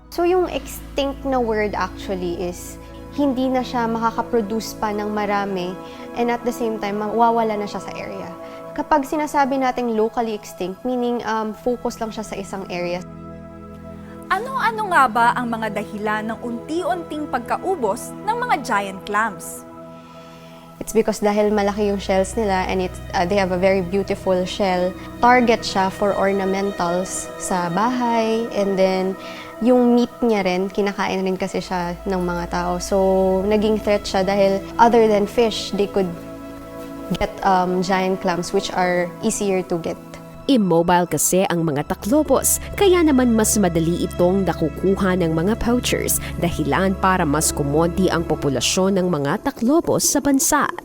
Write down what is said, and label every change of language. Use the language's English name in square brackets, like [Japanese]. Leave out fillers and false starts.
[Filipino] So yung extinct na word actually is hindi na siya makakaproduce pa ng marami, [English] and at the same time [Filipino] mawawala na siya sa area. Kapag sinasabi nating locally extinct, meaning focus lang siya sa isang area. Ano-ano nga ba ang mga dahilan ng unti-unting pagkaubos ng mga giant clams? [English] It's because [Filipino] dahil malaki yung shells nila [English] and they have a very beautiful shell. [Filipino] Target siya for ornamentals sa bahay, and then yung meat niya rin, kinakain rin kasi siya ng mga tao. [English] So, [Filipino] naging threat siya dahil [English] other than fish, they could get giant clams which are easier to get. [Filipino] Immobile kasi ang mga taklobos, kaya naman mas madali itong nakukuha ng mga poachers, dahilan para mas kumonti ang populasyon ng mga taklobos sa bansa.